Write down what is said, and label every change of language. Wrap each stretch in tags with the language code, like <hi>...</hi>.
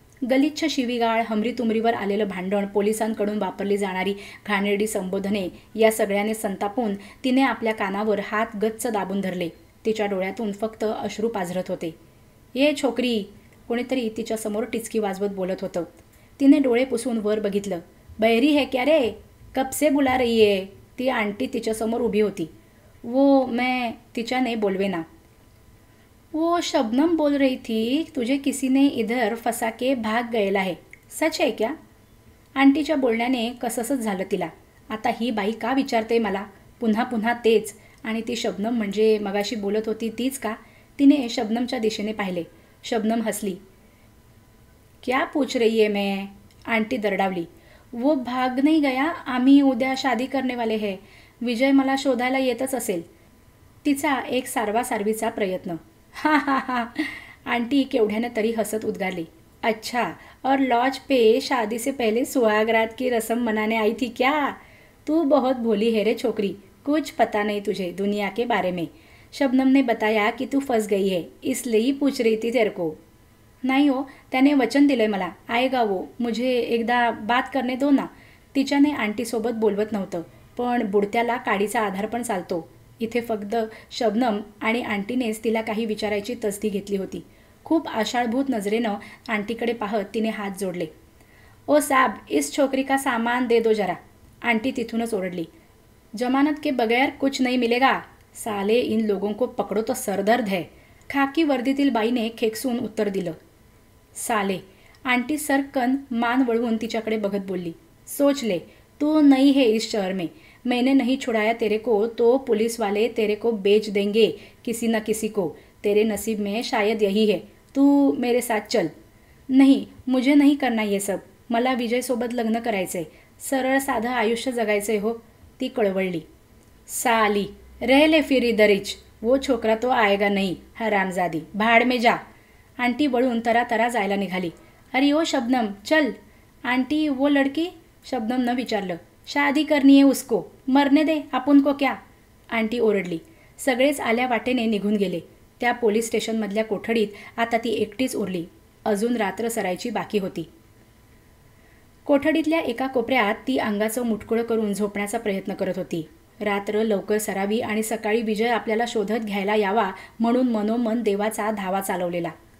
<mr>गलिच्छ शिवीगाळ, हमरीतुमरीवर आलेलं भांडण, पोलिसांकडून वापरली जाणारी घाणेरडी संबोधने, या सगळ्याने संतापून तिने आपल्या कानावर हात गच्च दाबून धरले। तिच्या डोळ्यातून फक्त अश्रू पाझरत होते।</mr> <hi>ये छोकरी,</hi> <mr>कोणीतरी तिच्यासमोर टिचकी वाजवत बोलत होतं। तिने डोळे पुसून वर बघितलं।</mr> <hi>बहरी है क्या रे? कब से बुला रही है?</hi> <mr>ती आंटी तिच्यासमोर उभी होती।</mr> <hi>वो मैं,</hi> <mr>तिच्याने बोलवेना।</mr> <hi>वो शबनम बोल रही थी तुझे किसी ने इधर फंसा के भाग गएला है, सच है क्या?</hi> <mr>आंटीच्या बोलण्याने कसंसच झालं तिला। आता ही बाई का विचारते मला? पुन्हा पुन्हा तेच। आणि ती शबनम म्हणजे मगाशी बोलत होती तीच का? तिने शबनमच्या दिशेने पाहिले। शबनम हसली।</mr> <hi>क्या पूछ रही है मैं?</hi> <mr>आंटी दरडावली।</mr> <hi>वो भाग नहीं गया,</hi> <mr>आम्ही उद्या</mr> <hi>शादी करने वाले है।</hi> <mr>विजय मला शोधायला येतच असेल। तिचा एक सारवासारवीचा प्रयत्न। हा हा हा, आंटी केवढ्याने तरी हसत उद्गारली।</mr> <hi>अच्छा, और लॉज पे शादी से पहले सुहागरात की रस्म मनाने आई थी क्या? तू बहुत भोली है रे छोकरी, कुछ पता नहीं तुझे दुनिया के बारे में। शबनम ने बताया कि तू फंस गई है, इसलिए पूछ रही थी तेरे को।</hi> <mr>नाही हो, त्याने वचन दिलंय मला,</mr> <hi>आएगा वो, मुझे एकदा बात करने दो ना।</hi> <mr>तिच्याने आंटीसोबत बोलवत नव्हतं, पण बुडत्याला काडीचा आधार पण चालतो। इथे फक्त शबनम आणि आंटीनेच तिला काही विचारायची तसदी घेतली होती। खूप आशाळभूत नजरेनं आंटीकडे पाहत तिने हात जोडले।</mr> <hi>ओ साब, इस छोकरी का सामान दे दो जरा।</hi> <mr>आंटी तिथूनच ओरडली।</mr> <hi>जमानत के बगैर कुछ नहीं मिलेगा। साले, इन लोगों को पकडो तो सरदर्द है।</hi> <mr>खाकी वर्दीतील बाईने खेकसून उत्तर दिलं। साले, आंटी सरकन मान वळवून तिच्याकडे बघत बोलली।</mr> <hi>सोच ले, तू नई है इस शहर में, मैंने नहीं छुड़ाया तेरे को तो पुलिस वाले तेरे को बेच देंगे किसी न किसी को। तेरे नसीब में शायद यही है, तू मेरे साथ चल। नहीं, मुझे नहीं करना ये सब,</hi> <mr>मला विजयसोबत लग्न करायचंय, सरळ साधं आयुष्य जगायचंय हो। ती कळवळली।</mr> <hi>साली, रह ले फिर इधरिच, वो छोकरा तो आएगा नहीं, हरामजादी, भाड़ में जा।</hi> <mr>आंटी वळून तरातरा जायला निघाली।</mr> <hi>अरे ओ शबनम, चल। आंटी, वो लड़की?</hi> <mr>शबनमनं विचारलं।</mr> <hi>शादी करनी है उसको, मरने दे, आपण को क्या?</hi> <mr>आंटी ओरडली। सगळेच आल्या वाटेने निघून गेले। त्या पोलीस स्टेशनमधल्या कोठडीत आता ती एकटीच उरली। अजून रात्र सरायची बाकी होती। कोठडीतल्या एका कोपऱ्यात ती अंगाचं मुटकुळं करून झोपण्याचा प्रयत्न करत होती। रात्र लवकर सरावी आणि सकाळी विजय आपल्याला शोधत घ्यायला यावा म्हणून मनोमन देवाचा धावा चालवलेला।</mr>